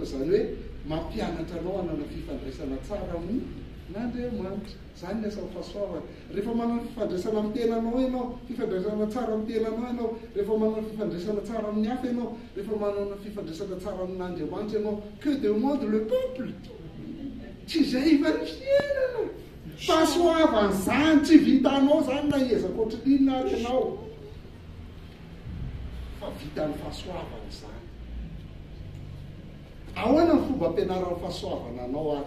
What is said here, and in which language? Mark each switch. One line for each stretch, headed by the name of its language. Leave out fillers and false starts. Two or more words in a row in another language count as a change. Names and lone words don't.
Malagasy: Zany hoe mampianatra anao hanana fifandraisana tsara amin'Andriamanitra. Zany ny asan'ny fahasoavana. Rehefa manana fifandraisana amin'ny tenanao ianao, fifandraisana tsara amin'ny tenanao ianao, rehefa manana fifandraisana tsara amin'ny hafa ianao, rehefa manana fifandraisana tsara amin'Andriamanitra ianao,
French: que demande le peuple?
Malagasy: Tsy zay va ny fiainana. Fahasoavana zany tsy vitanao zany na ezaka ohatrin'inona ary ianao. Fa vitan'ny fahasoavana zany. Ahoana ny fomba ampianaran'ny fahasoavana anao ary?